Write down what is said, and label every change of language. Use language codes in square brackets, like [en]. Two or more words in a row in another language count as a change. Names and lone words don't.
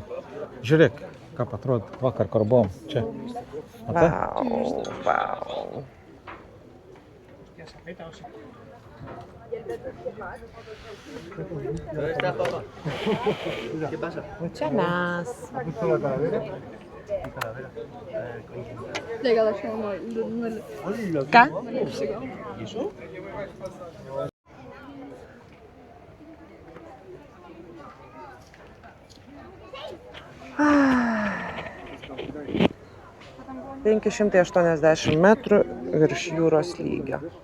[lt] Žiūrėk, kaip atrodo vakar, kur buvom. Čia. Matai? Vau, vau. O čia mes. [pt] Legal, acho que não. [lt] Ką? Ah. 580 metrų virš jūros lygio.